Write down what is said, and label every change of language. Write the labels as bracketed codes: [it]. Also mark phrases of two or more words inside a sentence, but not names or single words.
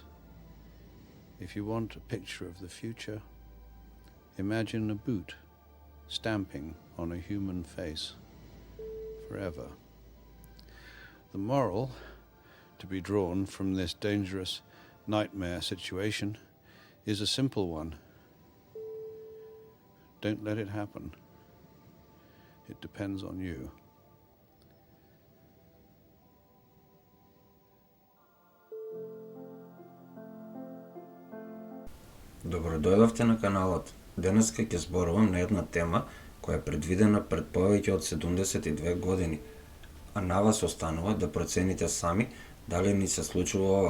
[en] If you want a picture of the future, imagine a boot stamping on a human face forever. The moral to be drawn from this dangerous nightmare situation is a simple one. Don't let it happen. It depends on you. [mk] Добродојдовте на каналот. Денеска ќе зборувам на една тема која е предвидена пред повеќе од 72 години, а на вас останува да процените сами дали ни се случува ова.